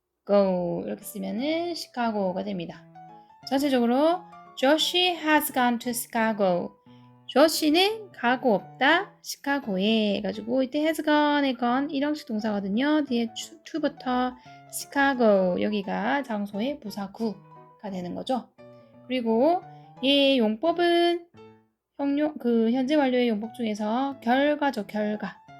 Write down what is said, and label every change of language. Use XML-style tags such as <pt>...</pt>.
<ko>시카고 이렇게 쓰면은 시카고가 됩니다.</ko> <en>전체적으로 Josh has gone to Chicago.</en> <ko>조시는 가고 없다 시카고에 해가지고 이때 has gone의 gone 일형식 동사거든요. 뒤에 to부터 시카고 여기가 장소의 부사구가 되는 거죠. 그리고 얘 용법은 현재 완료의 용법 중에서 결과죠. 결과.</ko>